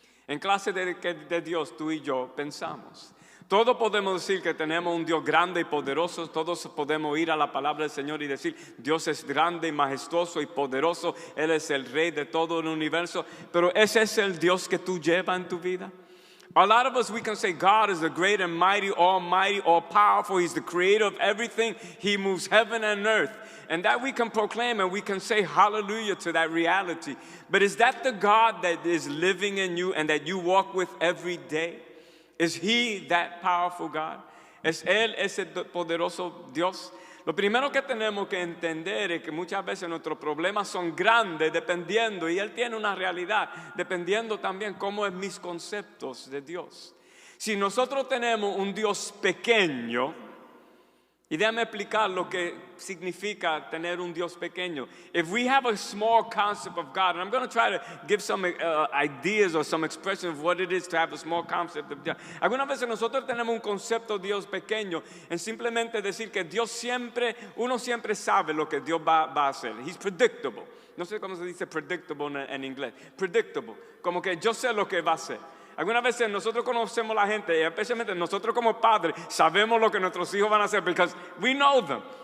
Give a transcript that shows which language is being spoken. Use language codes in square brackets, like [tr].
[es] En clase de Dios tú y yo pensamos. Todos podemos decir que tenemos un Dios grande y poderoso. Todos podemos ir a la palabra del Señor y decir, Dios es grande y majestuoso y poderoso. Él es el rey de todo el universo. Pero ¿ese es el Dios que tú llevas en tu vida? [en] A lot of us, we can say God is the great and mighty, all-powerful. He's the creator of everything. He moves heaven and earth. And that we can proclaim and we can say hallelujah to that reality. But is that the God that is living in you and that you walk with every day? Is He that powerful God? [es] ¿Es Él ese poderoso Dios? Lo primero que tenemos que entender es que muchas veces nuestros problemas son grandes dependiendo, y Él tiene una realidad, dependiendo también cómo es mis conceptos de Dios. Si nosotros tenemos un Dios pequeño, y déjame explicar lo que significa tener un Dios pequeño. [en] If we have a small concept of God, and I'm going to try to give some ideas or some expression of what it is to have a small concept of God. [es] Algunas veces nosotros tenemos un concepto de Dios pequeño en simplemente decir que uno siempre sabe lo que Dios va a hacer. [en] He's predictable. [es] No sé cómo se dice predictable en inglés. Predictable. Como que yo sé lo que va a hacer. Algunas veces nosotros conocemos a la gente, y especialmente nosotros como padres, sabemos lo que nuestros hijos van a hacer, [en] because we know them.